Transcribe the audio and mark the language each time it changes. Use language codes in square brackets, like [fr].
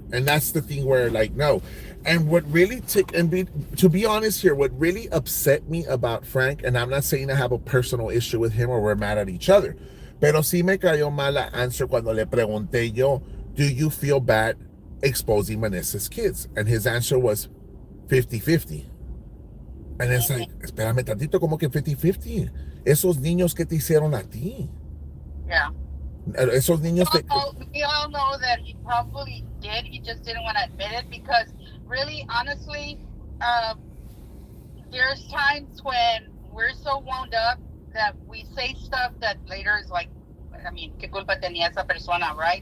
[en] And that's the thing where, like, no. And what really to be honest here, what really upset me about Frank, and I'm not saying I have a personal issue with him or we're mad at each other, [es] pero sí me cayó mal la answer cuando le pregunté yo, [en] do you feel bad exposing Vanessa's kids? And his answer was, [es] 50-50. [en] And it's like, [es] espérame tantito, como que 50-50. Esos niños que te hicieron a ti. [en] Yeah. [es] Esos niños te... [en] We all know that he probably did. He just didn't want to admit it because, really, honestly, there's times when we're so wound up that we say stuff that later is like, I mean, [es] ¿qué culpa tenía esa persona, [en] right?